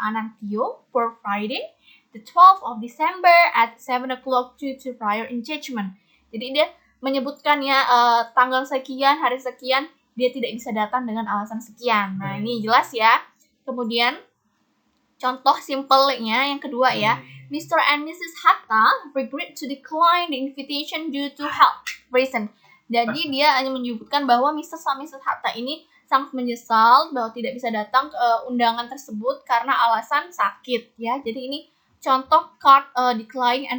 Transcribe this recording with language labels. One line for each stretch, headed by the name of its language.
English: Anantio for Friday, the 12th of December at 7 o'clock due to prior engagement.
Indonesian: Jadi dia menyebutkan ya tanggal sekian, hari sekian, dia tidak bisa datang dengan alasan sekian. Nah, ini jelas ya. Kemudian contoh simpelnya yang kedua ya.
English: Mr. and Mrs. Hatta regret to decline the invitation due to health reason.
Indonesian: Jadi dia hanya menyebutkan bahwa Mr. dan Mrs. Hatta ini sangat menyesal bahwa tidak bisa datang ke undangan tersebut karena alasan sakit ya. Jadi ini contoh card decline and